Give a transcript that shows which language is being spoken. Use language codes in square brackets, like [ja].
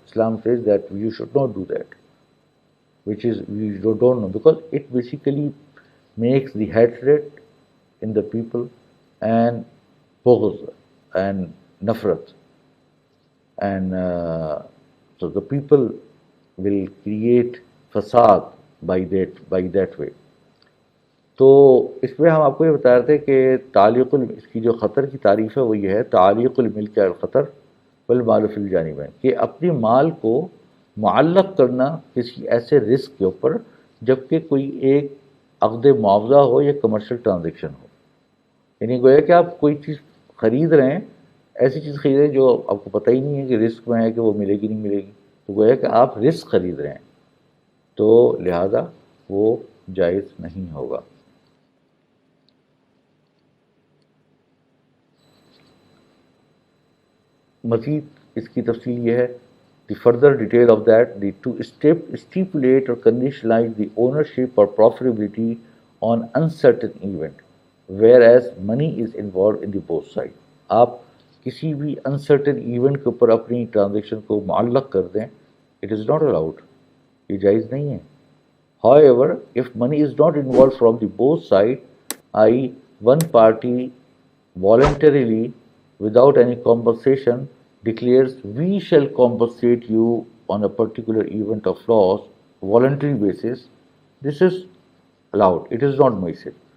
[en] Islam says that you should not do that, which is we don't know, because it basically makes the hatred in the people and bughz and nafrat, and so the people will create fasad by that way. [ur] تو اس میں ہم آپ کو یہ بتا رہے تھے کہ اس کی جو خطر کی تعریف ہے وہ یہ ہے [ar] تعلیق الملک علی الخطر والمال فی الجانبین، [ur] کہ اپنے مال کو معلق کرنا کسی ایسے رسک کے اوپر جبکہ کوئی ایک عقد معاوضہ ہو یا کمرشل ٹرانزیکشن ہو. یعنی گویا کہ آپ کوئی چیز خرید رہے ہیں، ایسی چیز خرید رہے ہیں جو آپ کو پتہ ہی نہیں ہے کہ رسک میں ہے کہ وہ ملے گی نہیں ملے گی، تو گویا کہ آپ رسک خرید رہے ہیں، تو لہذا وہ جائز نہیں ہوگا. مزید اس کی تفصیل یہ ہے، [en] the further detail of that, to stipulate or conditionalize the ownership or profitability on uncertain event, whereas money is involved in the both sides. [ur] آپ کسی بھی uncertain event کے اوپر اپنی ٹرانزیکشن کو معلق کر دیں، [en] it is not allowed. [ur] یہ جائز نہیں ہے. [en] However, if money is not involved from the both sides, i.e. one party voluntarily, without any compensation, declares we shall compensate you on a particular event of loss, voluntary basis, this is allowed. It is not maisir.